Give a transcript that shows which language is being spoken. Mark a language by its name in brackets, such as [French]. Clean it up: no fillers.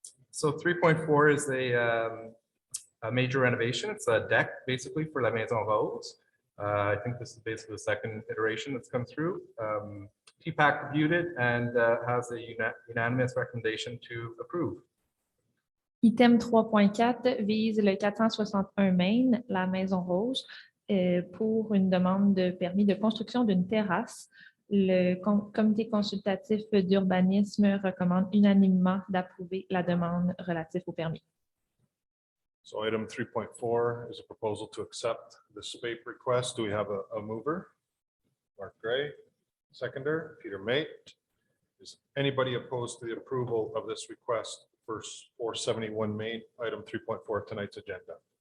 [English] So 3.4 is a major renovation. It's a deck basically for La Maison Rose. I think this is basically the second iteration that's come through. TPAC reviewed it and has a unanimous recommendation to approve. [French] Item 3.4 vise le 461 Main, la Maison Rose, pour une demande de permis de construction d'une terrasse. Le comité consultatif d'urbanisme recommande unanimement d'approuver la demande relative au permis. [English] So item 3.4 is a proposal to accept the SPAPE request. Do we have a mover? Mark Gray, seconder, Peter Mate. Is anybody opposed to the approval of this request for 471 Main, item 3.4 of tonight's agenda?